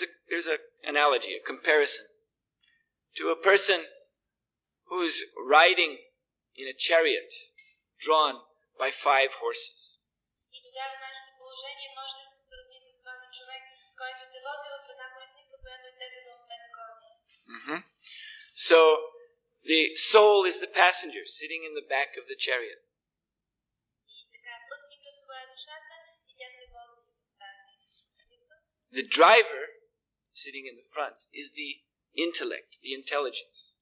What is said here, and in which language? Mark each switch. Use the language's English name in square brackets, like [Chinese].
[English] There's an analogy, a comparison to a person who's riding in a chariot drawn by 5 horses. [Bulgarian] И тогава нашето положение може да се сравни с това на човек, който се вози в една колесница, която е теглена от 5 коня. [English] So the soul is the passenger sitting in the back of the chariot. [Bulgarian] И така пътникът, това е душата и тя се вози в тази колесница. [English] The driver sitting in the front is the intellect, the intelligence.